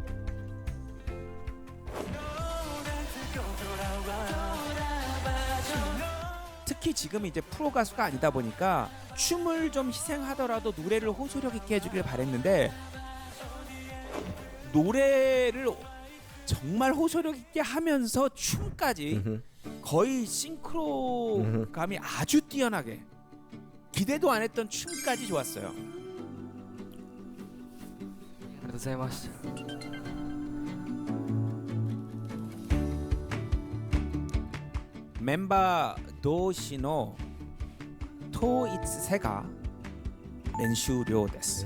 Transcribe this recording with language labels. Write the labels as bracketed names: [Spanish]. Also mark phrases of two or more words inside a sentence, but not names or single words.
[Korean] 특히 지금 이제 프로 가수가 아니다 보니까 춤을 좀 희생하더라도 노래를 호소력 있게 해주길 바랬는데, 노래를 정말 호소력 있게 하면서 춤까지 거의 싱크로감이 아주 뛰어나게, 기대도 안 했던 춤까지 좋았어요. [Japanese] ありがとうございました。メンバー同士の統一性が練習量です。